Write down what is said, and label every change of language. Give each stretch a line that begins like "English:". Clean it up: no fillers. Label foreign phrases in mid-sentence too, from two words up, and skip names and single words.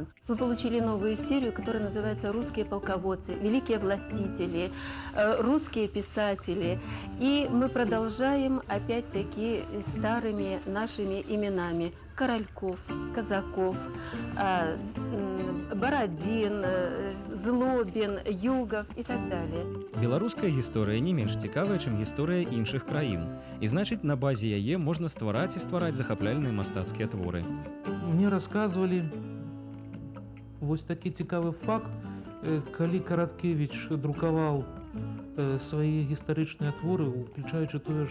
Russian: Мы получили новую серию, которая называется «Русские полководцы», «Великие властители», «Русские писатели». И мы продолжаем опять-таки старыми нашими именами. Корольков, Казаков, Бородин, Злобин, Югов и так далее.
Belarusian: Беларуская гісторыя не менш цікавая, чым гісторыя іншых краін. І значыць, на базе яе можна ствараць і ствараць захапляльныя мастацкія творы.
Russian: Мне рассказывали
Belarusian: вось такі цікавы факт, калі Караткевіч друкаваў свае гістарычныя творы, уключаючы тое